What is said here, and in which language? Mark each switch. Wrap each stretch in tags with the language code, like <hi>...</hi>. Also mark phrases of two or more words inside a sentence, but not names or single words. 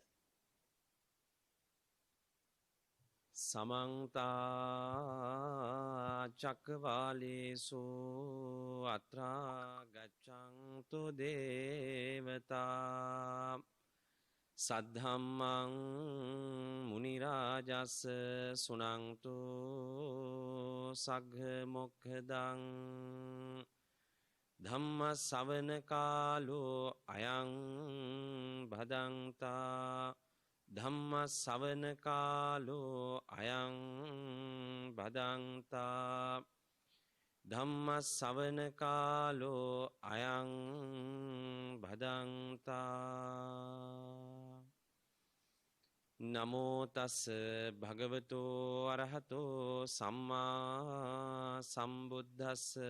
<pi>සමන්ත චක්කවාලේසු අත්‍රා ගච්ඡන්තු දේවතා සද්ධම්මං මුනි රාජස් සුනන්තු සග්ග මොක්ඛදං ධම්ම ශවන කාලෝ අයං භදංතා ධම්ම ශවන කාලෝ අයං භදංතා ධම්ම ශවන කාලෝ අයං භදංතා නමෝ තස් භගවතෝ අරහතෝ සම්මා සම්බුද්දස්ස</pi>